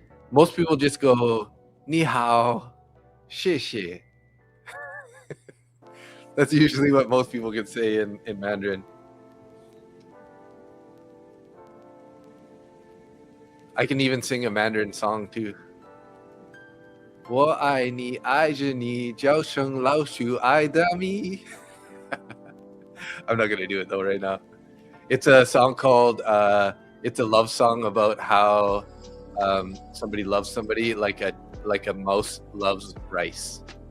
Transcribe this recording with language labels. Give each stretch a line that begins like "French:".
English: Most people just go ni hao, xie xie. That's usually what most people can say in Mandarin. I can even sing a Mandarin song too.
Chinese: 我爱你，爱着你，叫声老鼠爱的咪。
English: I'm not gonna do it though right now. It's a song called it's a love song about how somebody loves somebody like a mouse loves rice.